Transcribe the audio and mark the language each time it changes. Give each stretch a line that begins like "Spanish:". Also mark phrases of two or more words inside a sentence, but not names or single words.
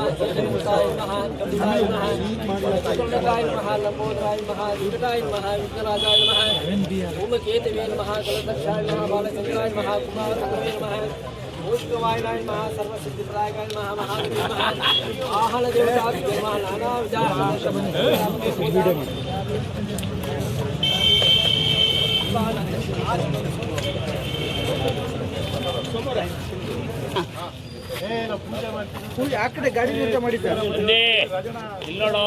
Sanskrit: पुष्पवायनाय नमः सर्वसिद्धिप्रदायकाय नमः महादेवाय नमः आहार देवताय नमः
Kannada: ಪೂಜೆ ಆ ಕಡೆ ಗಾಡಿ ಊಟ ಮಾಡಿದ್ದಾರೆ ಇಲ್ಲಿ ನೋಡು